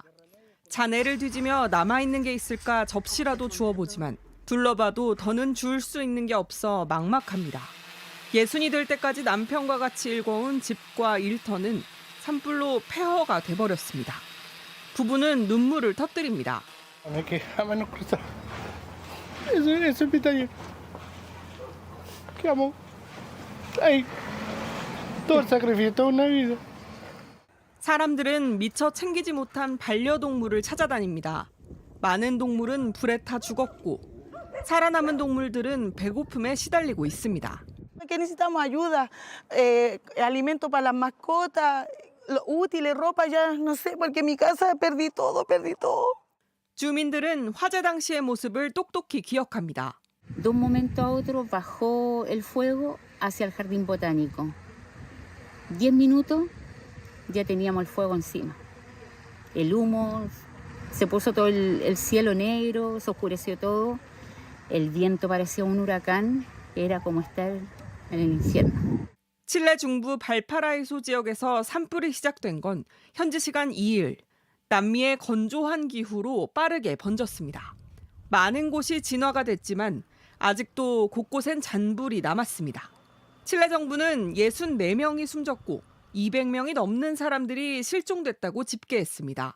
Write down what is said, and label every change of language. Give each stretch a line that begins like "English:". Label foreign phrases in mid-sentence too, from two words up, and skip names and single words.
Korean: 잔해를 뒤지며 남아있는 게 있을까 접시라도 주워보지만 둘러봐도 더는 줄 수 있는 게 없어 막막합니다. 예순이 될 때까지 남편과 같이 일궈온 집과 일터는 산불로 폐허가 돼버렸습니다. 부부는 눈물을 터뜨립니다.
Spanish: Todo el sacrificio, toda una vida.
Korean: 사람들은 미처 챙기지 못한 반려동물을 찾아다닙니다. 많은 동물은 불에 타 죽었고 살아남은 동물들은 배고픔에 시달리고 있습니다.
Spanish: Que necesitamos ayuda, alimento para las mascotas, los útiles, ropa, ya no sé, porque en mi casa perdí todo.
Korean: 주민들은 화재 당시의 모습을 똑똑히 기억합니다.
Spanish: De un momento a otro bajó el fuego hacia el jardín botánico. 10 minutos ya teníamos el fuego encima. El humo, se puso todo el cielo negro, se oscureció todo. El viento parecía un huracán, era como estar en el infierno.
Korean: 칠레 중부 발파라이소 지역에서 산불이 시작된 건 현지 시간 2일. 남미의 건조한 기후로 빠르게 번졌습니다. 많은 곳이 진화가 됐지만 아직도 곳곳엔 잔불이 남았습니다. 칠레 정부는 64명이 숨졌고 200명이 넘는 사람들이 실종됐다고 집계했습니다.